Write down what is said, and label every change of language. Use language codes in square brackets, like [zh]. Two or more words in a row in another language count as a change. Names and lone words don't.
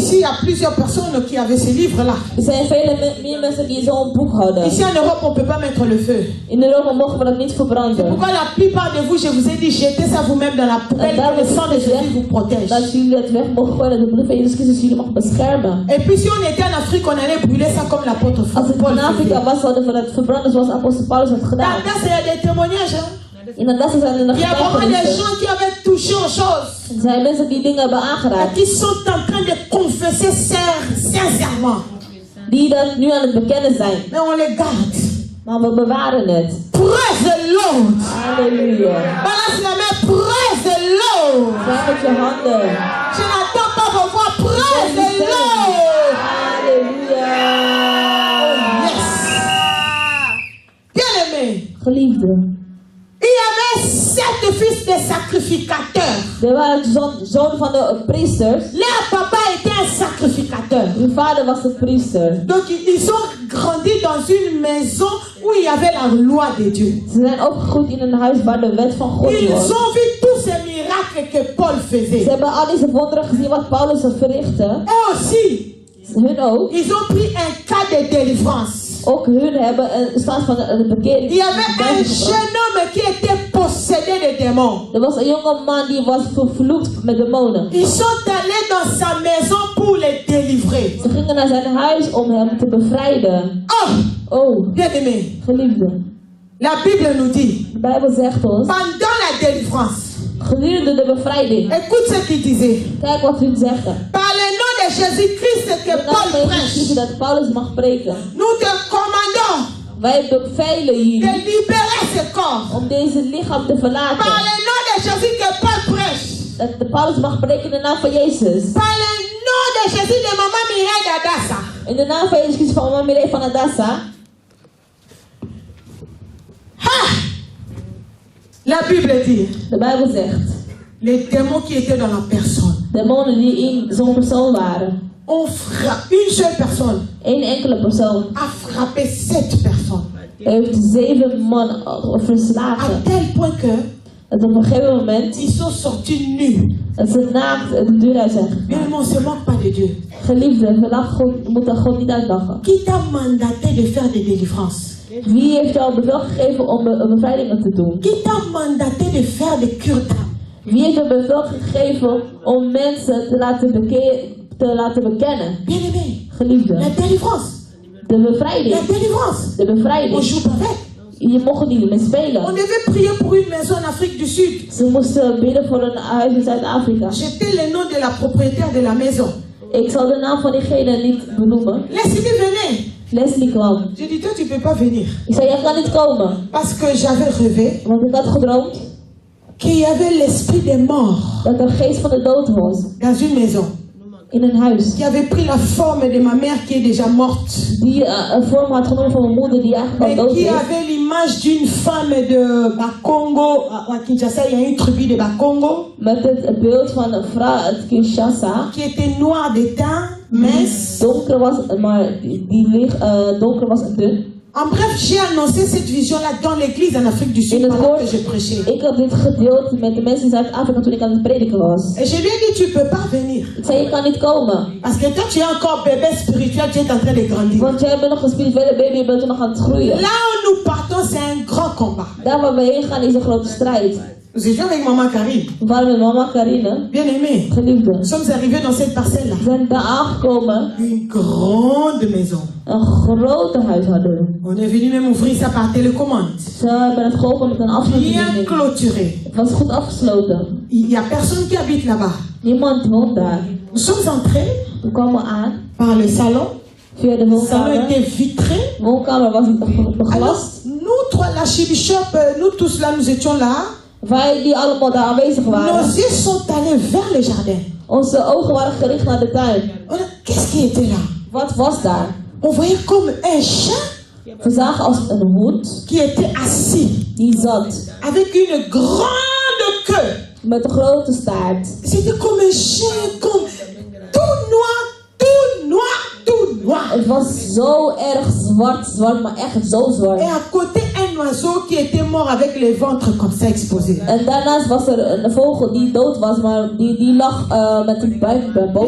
[fr] Ici, il y a plusieurs personnes qui avaient ces livres-là. [nl] Er zijn vele meer mensen die zo'n boek hadden. [fr] Ici en Europe, on ne peut pas mettre le feu. [nl] In Europa mogen we dat niet verbranden. [fr] Pourquoi la plupart de vous, je vous ai dit, jetez ça vous-même dans la poubelle, En que le sang de Jésus vous protège. [nl] Dat jullie het weg mogen gooien, dat de bloed van Jezus Christus jullie mag beschermen. [fr] Et puis si on était en Afrique, on allait brûler ça comme l'apôtre [nl] Als het Paul in Afrika [fr] faisait. [nl] was, zouden we dat verbranden zoals apostel Paulus had gedaan. [fr] Dans il y a des témoignages. Hein? [nl] In dat zijn er nog [fr] Il y a vraiment des [nl] getuigenissen. [fr] gens qui avaient touché aux choses. [nl] Er zijn mensen die dingen hebben [fr] Et [nl] aangeraakt. [fr] qui sont en train de confesser sincèrement. [nl] Die dat nu aan het bekennen zijn. [fr] Mais on les garde. [nl] Maar we bewaren het. [en] Praise the Lord. Halleluja. [fr] Balance la main, [en] praise the Lord. [nl] Zwaai met je handen. [fr] Je n'attends pas vos voix, [en] praise the Lord. Halleluja. Yes. [fr] Bien aimé. [nl] Geliefde. [fr] Il y avait 7 fils de sacrificateurs. [nl] Er waren zoon van de priesters. [fr] Leur papa était un sacrificateur. [nl] Hun vader was een priester. [fr] Donc ils ont grandi dans une maison où il y avait la loi de Dieu. [nl] Ze zijn opgegroeid in een huis waar de wet van God [fr] Ils [nl] was. [fr] ont vu tous ces miracles que Paul [nl] Ze [fr] faisait. [nl] hebben al deze wonderen gezien wat Paulus verrichtte. [fr] Et aussi, [nl] Hun ook. [fr] ils ont pris un cas de délivrance. [nl] Ook hun hebben een stand van de bekering. [fr] Il y avait un jeune homme qui était possédé de démons. [nl] Er was een jonge man die was vervloekt met demonen. [fr] Ils sont allés dans sa maison pour les délivrer. [nl] Ze gingen naar zijn huis om hem te bevrijden. Oh, [fr] Bien-aimé, [nl] geliefde. [fr] la Bible nous dit, [nl] De Bijbel zegt ons, [fr] pendant la délivrance, [nl] gedurende de bevrijding. [fr] écoute ce qu'il disait. [nl] Kijk wat hun zeggen. [fr] Par le nom de Jésus-Christ que [nl] De naam Paul van [fr] prêche, [nl] Jezus dat Paulus mag preken. [fr] nous te commandons [nl] Wij bevelen [fr] de [nl] hier [fr] libérer ce corps. [nl] om deze lichaam te [fr] Par [nl] verlaten. [fr] le nom de Jésus que Paul prêche. [nl] Dat de Paulus mag preken in de naam van Jezus. [fr] Par le nom de Jésus de Maman Mireille d'Adassa. [nl] In de naam van Jezus Christus van Mama Mireille van Adassa. [fr] La Bible dit, [nl] De Bijbel zegt, [fr] les démons qui étaient dans la personne [nl] demonen die in zo'n persoon waren. [fr] ont frappé, une seule personne [nl] Eén enkele persoon [fr] a frappé 7 personnes. [nl] heeft 7 man [fr] À [nl] verslagen. [fr] tel point que [nl] Dat op een gegeven moment [fr] ils sont sortis nus. [nl] dat ze naakt de deur uit zijn gegaan. [fr] Mais on ne se moque pas de Dieu. [nl] Geliefde, we moeten God niet uitlachen. [fr] Qui t'a mandaté de faire des délivrances? [nl] Wie heeft jou bevel gegeven om bevrijdingen te doen? [fr] Qui t'a mandaté de faire des cures d'âme? [nl] Wie heeft jou bevel gegeven om mensen te laten bekennen? [fr] Bien-aimé, [nl] Geliefde, [fr] la délivrance. [nl] de [fr] La [nl] bevrijding. [fr] délivrance. [nl] De [fr] On [nl] bevrijding. [fr] joue pas avec. [nl] Je mocht niet meer [fr] On [nl] spelen. [fr] devait prier pour une maison en Afrique du Sud. [nl] Ze moesten bidden voor een huis in Zuid-Afrika. [fr] J'étais le nom de la propriétaire de la maison. [nl] Ik zal de naam van diegene niet benoemen. [fr] Leslie venait. [nl] Leslie kwam. [fr] J'ai dit, toi, tu ne peux pas venir. [nl] Ik zei, jij kan niet komen. [fr] Parce que j'avais rêvé [nl] Want ik had gedroomd [fr] qu'il y avait l'esprit des morts [nl] dat er een geest van de dood was. [fr] dans une maison. [nl] In een huis. [fr] Qui avait pris la forme de ma mère qui est déjà morte. [nl] Die een vorm had genomen van mijn moeder die eigenlijk al [fr] Mais [nl] dood [fr] qui [nl] is. [fr] avait l'image d'une femme de Bakongo. À Kinshasa, il y a une tribu de Bakongo. [nl] Met het beeld van een vrouw uit Kinshasa. [fr] Qui était noire de teint, mince. [nl] Donker was, maar donker was en dun. [fr] En bref, j'ai annoncé cette vision-là dans l'église en Afrique du Sud pendant que je prêchais. [nl] Ik had dit gedeeld met de mensen in Zuid-Afrika toen ik aan het prediken was. [fr] Et je lui ai dit, tu peux pas venir. [nl] Ik zei, je kan niet komen. [fr] Parce que toi, tu es encore bébé spirituel, tu es en train de grandir. [nl] Want jij bent nog een spirituele baby, je bent nog aan het groeien. [fr] Là où nous partons, c'est un grand combat. [nl] Daar waar we heen gaan is een grote strijd. [fr] Nous étions avec maman Karine. [nl] We waren met mama Karine, [fr] Bien aimé. [nl] geliefde. [fr] Nous sommes arrivés dans cette parcelle-là. [nl] We zijn daar aangekomen. [fr] Une grande maison. [nl] Een grote huis hadden we. [fr] On est venu même ouvrir ça par télécommande. [nl] Ze hebben het geopend met een [fr] Bien [nl] afstandsbediening. [fr] clôturé. [nl] Het was goed afgesloten. [fr] Il n'y a personne qui habite là-bas. [nl] Niemand woont daar. [fr] Nous sommes entrés [nl] We kwamen aan [fr] par le salon. [nl] via de [fr] Le salon [nl] woonkamer. [fr] était vitré. [nl] De woonkamer was [fr] Alors, [nl] beglast. [fr] nous trois, la Chibishop, nous tous là, nous étions là. [nl] Wij die allemaal daar aanwezig waren. [fr] Nos yeux sont allés vers le jardin. [nl] Onze ogen waren gericht naar de tuin. [fr] Qu'est-ce qui était là? [nl] Wat was daar? [fr] On voyait comme un chien [nl] We zagen als een hond [fr] qui était assis [nl] die zat [fr] avec une grande queue. [nl] met een grote staart. [fr] C'était comme un chien, comme tout noir, tout noir, tout noir. [nl] Het was zo erg zwart, maar echt zo [fr] Et [nl] zwart. [fr] à côté, un oiseau qui était mort avec le ventre comme ça exposé. [nl] En daarnaast was er een vogel die dood was, maar die lag met de buik boven.